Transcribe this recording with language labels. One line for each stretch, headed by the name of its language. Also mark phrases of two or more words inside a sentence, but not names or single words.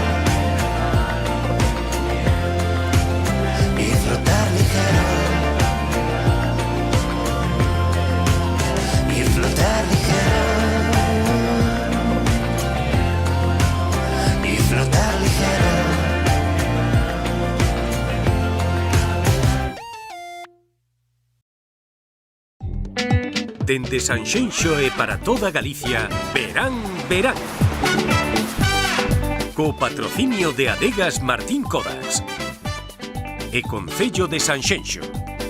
Spanish: Y flotar ligero. Y flotar ligero. Y flotar ligero.
Galician: Dende Sanxenxo e para toda Galicia, verán, verán. Co patrocinio de Adegas Martín Codas e Concello de Sanxenxo.